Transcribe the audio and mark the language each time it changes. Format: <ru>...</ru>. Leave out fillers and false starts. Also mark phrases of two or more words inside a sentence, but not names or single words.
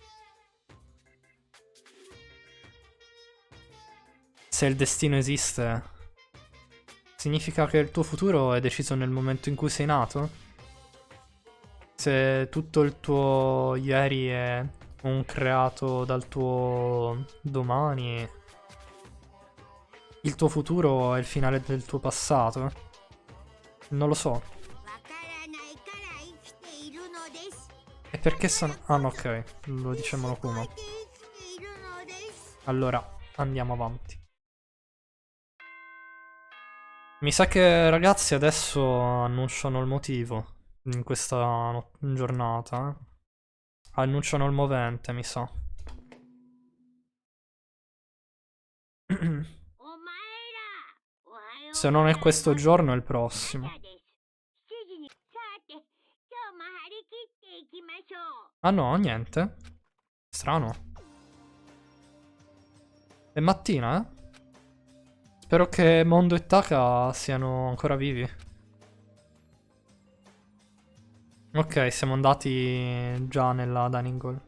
<it>Se il destino esiste, significa che il tuo futuro è deciso nel momento in cui sei nato? Se tutto il tuo ieri è un creato dal tuo domani, il tuo futuro è il finale del tuo passato? Non lo so.</it> <ja>わからないから生きているのです。</ja> <it>E perché sono... Ah no, ok, lo dice Monokuma.</it> <ja>生きているのです。</ja> <it>Allora, andiamo avanti. Mi sa che ragazzi adesso annunciano il motivo in questa giornata. Annunciano il movente, mi sa.</it> <ja>お前ら、おはよう</ja> <it>Se non è questo giorno è il prossimo.</it> <ja>朝です。7時に。さて、今日も張り切っていきましょう。</ja> <it>Ah no, niente. Strano. È mattina, eh? Spero che Mondo e Taka siano ancora vivi. Ok, siamo andati già nella</it> <en>dining hall.</en>